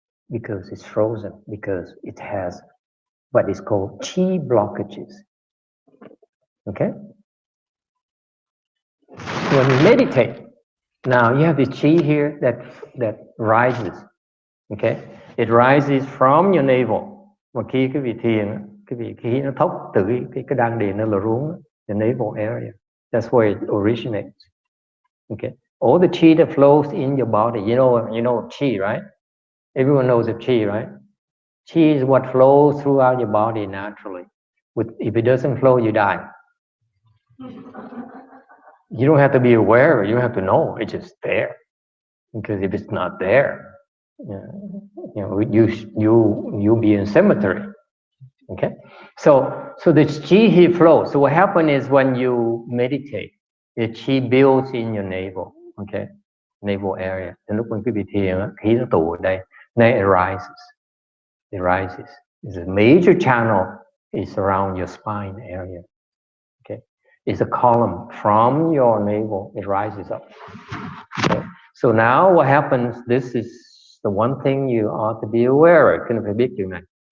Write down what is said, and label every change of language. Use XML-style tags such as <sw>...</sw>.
<en>Because it's frozen, because it has what is called chi blockages. Okay? When you meditate, now you have the chi here that rises. Okay? It rises from your navel.</en> <vi>Mà khi cái vị thiền, cái vị khí nó thốc từ cái đan điền nó lở xuống,</vi> <en>the navel area. That's where it originates. Okay? All the chi that flows in your body, you know chi, right? Everyone knows of chi, right? Chi is what flows throughout your body naturally. If it doesn't flow, you die. You don't have to be aware, you don't have to know, it's just there. Because if it's not there, you'll be in cemetery. Okay? So the chi here flows. So what happens is when you meditate, the chi builds in your navel, okay? Navel area.</en> <vi>Đến lúc mình quý vị thiền, khí nó tụ ở đây.</vi> <en>Then it rises. It rises. It's a major channel is around your spine area. Okay? It's a column from your navel. It rises up. Okay? So now what happens, this is the one thing you ought to be aware of.</en> <vi>Cần phải biết điều này.</vi>